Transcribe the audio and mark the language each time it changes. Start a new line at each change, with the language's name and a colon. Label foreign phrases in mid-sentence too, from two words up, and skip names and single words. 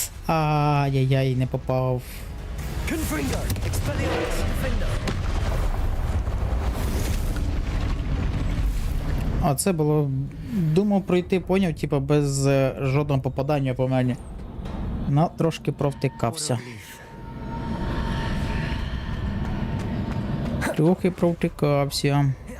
Ukrainian: Ай-яй-яй, не попав. Confringo! Expelliarmus! Defender! А це було... Думав пройти, поняв, типа без жодного попадання по мені. Ну, трошки провтикався. Трохи провтикався.